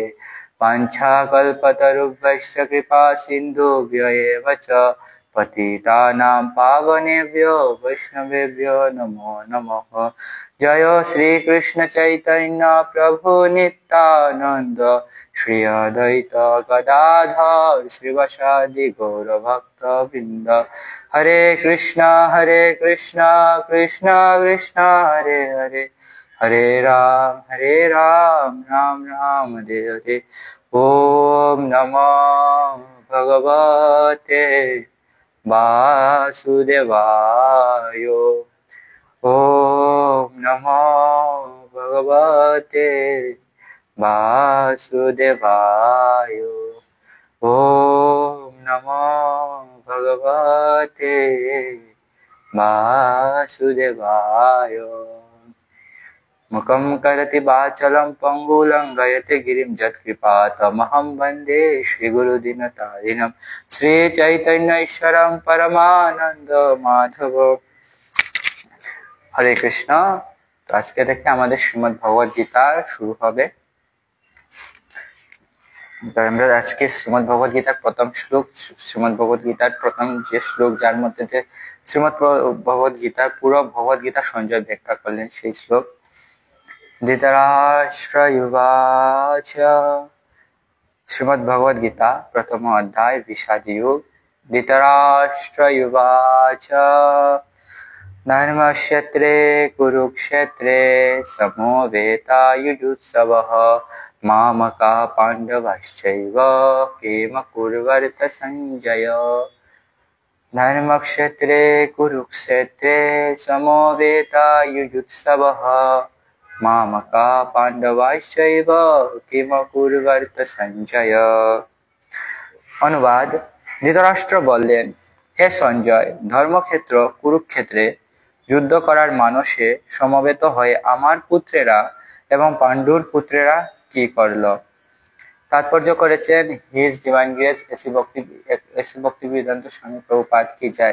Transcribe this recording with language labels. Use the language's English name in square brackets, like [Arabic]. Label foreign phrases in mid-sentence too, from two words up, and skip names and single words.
[Sanskrit] वाञ्छाकल्पतरुभ्यश्च कृपा सिन्धुभ्य एव च पतितानां पावनेभ्यो वैष्णवेभ्यो नमो नमः। जय श्री कृष्ण चैतन्य प्रभु नित्यानंद श्री अद्वैत गदाधर श्रीवासादि गौरभक्तवृंद। हरे कृष्णा कृष्णा कृष्णा हरे हरे हरे राम राम राम हरे हरे। ओम नमो भगवते वासुदेवाय। ओम नमो भगवते वासुदेवाय। ओम नमो भगवते वासुदेवाय। मुखं करोति वाचालं पंगुलंघयते गिरिं यत्कृपातमहं वन्दे श्रीगुरुदीनतारिणं श्रीचैतन्येश्वरं परमानंद माधव। हरे कृष्ण। [Bangla] तो আজকে থেকে আমাদের শ্রীমদ্ ভগবদ গীতা শুরু হবে। তো আমরা আজকে শ্রীমদ্ ভগবদ গীতার প্রথম শ্লোক, শ্রীমদ্ ভগবদ গীতার প্রথম যে শ্লোক যার মধ্যে যে শ্রীমদ্ ভগবদ গীতার পুরো ভগবদ গীতা সঞ্জয় ব্যাখ্যা করলেন সেই শ্লোক। [Sanskrit] धृतराष्ट्रयुवाच श्रीमद् भगवद गीता प्रथम अध्याय विषाद युग। धृतराष्ट्रयुवाच धर्मक्षेत्रे कुरुक्षेत्रे समवेतायुजुत्सवः मामकाः पाण्डवाश्चैव किम कुर्वन्त संजय। धर्मक्षेत्रे कुरुक्षेत्रे समवेतायुजुत्सवः मामका पांडवाश्चैव किम कुर्वन्त संजय। अनुवाद। [Bangla] ধৃতরাষ্ট্র বললেন, হে সঞ্জয়, ধর্মক্ষেত্র কুরুক্ষেত্রে যুদ্ধ করার মানসে সমবেত হয়ে আমার পুত্রেরা এবং পাণ্ডুর পুত্রেরা কি করল। তাৎপর্য করেছেন [English] His Divine Grace [Bangla] এসি ভক্তিবেদান্ত স্বামী প্রভুপাদ কি জয়।